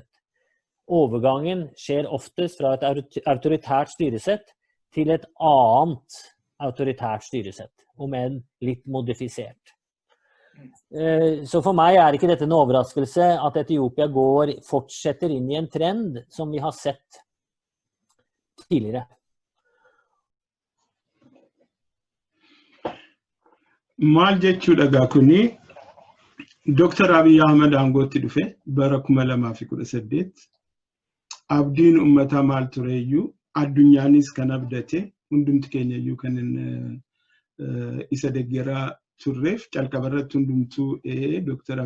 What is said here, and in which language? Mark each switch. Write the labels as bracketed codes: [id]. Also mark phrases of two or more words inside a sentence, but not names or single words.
[no] Overgangen skjer oftest fra et autoritært styresett til et annet autoritært styresett, om enn litt modifisert. Så for meg er ikke dette en overraskelse at Etiopia fortsetter inn i en trend som vi har sett tidligere. [om] Maal jechuudha gaa kuni Dr. Abiy Ahmed aangootti dhufe bara 2018 abdiin uummataa maal tureeyyuu addunyaanis kan abdate hundumti keenyayyuu kan isa deeggaraa turreef calqabarratti hundumtuu Dr.